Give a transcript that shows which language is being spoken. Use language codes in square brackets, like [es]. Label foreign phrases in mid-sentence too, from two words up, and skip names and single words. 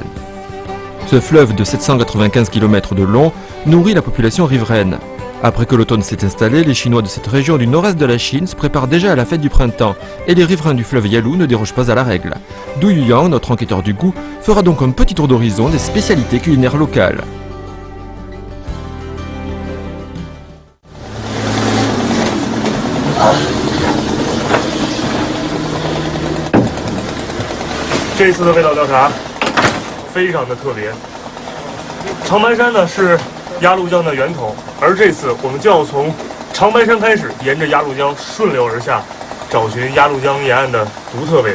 [fr] Ce fleuve de 795 km de long nourrit la population riveraine. Après que l'automne s'est installé, les Chinois de cette région du nord-est de la Chine se préparent déjà à la fête du printemps et les riverains du fleuve Yalu ne dérogent pas à la règle. Du Yuyang, notre enquêteur du goût, fera donc un petit tour d'horizon des spécialités culinaires locales. [zh] 这次的味道调查非常的特别。长白山呢是鸭绿江的源头，而这次我们就要从长白山开始，沿着鸭绿江顺流而下，找寻鸭绿江沿岸的独特味道。